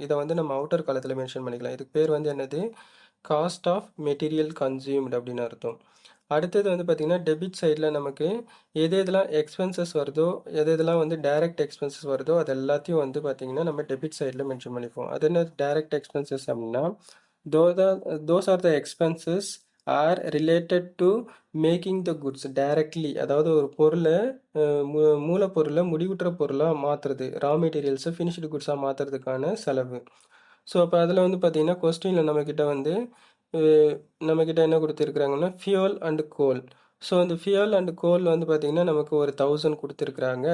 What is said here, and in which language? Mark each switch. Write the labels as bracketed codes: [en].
[ta] இதை வந்து நம்ம அவுட்டர் காலத்தில் மென்ஷன் பண்ணிக்கலாம். இதுக்கு பேர் வந்து என்னது, காஸ்ட் ஆஃப் மெட்டீரியல் கன்சியூம்டு அப்படின்னு அர்த்தம். அடுத்தது வந்து பார்த்திங்கன்னா டெபிட் சைடில் நமக்கு எது எதெல்லாம் எக்ஸ்பென்சஸ் வருதோ, எது எதெல்லாம் வந்து டைரக்ட் எக்ஸ்பென்சஸ் வருதோ அது எல்லாத்தையும் வந்து பார்த்திங்கன்னா நம்ம டெபிட் சைடில் மென்ஷன் பண்ணிப்போம். அது என்ன டைரக்ட் எக்ஸ்பென்சஸ் அப்படின்னா, [en] those are the expenses are related to making the goods directly. [ta] அதாவது ஒரு பொருளை மூலப்பொருளை முடிவுற்ற பொருளாக மாற்றுறது, ரா மெட்டீரியல்ஸை ஃபினிஷ்டு குட்ஸாக மாற்றுறதுக்கான செலவு. ஸோ அப்போ அதில் வந்து பார்த்திங்கன்னா கொஸ்டினில் நம்மக்கிட்ட வந்து நம்மக்கிட்ட என்ன கொடுத்துருக்குறாங்கன்னா ஃபியூல் அண்ட் கோல். ஸோ இந்த ஃபியூல் அண்ட் கோல் வந்து பார்த்திங்கன்னா நமக்கு ஒரு 1000 கொடுத்துருக்குறாங்க.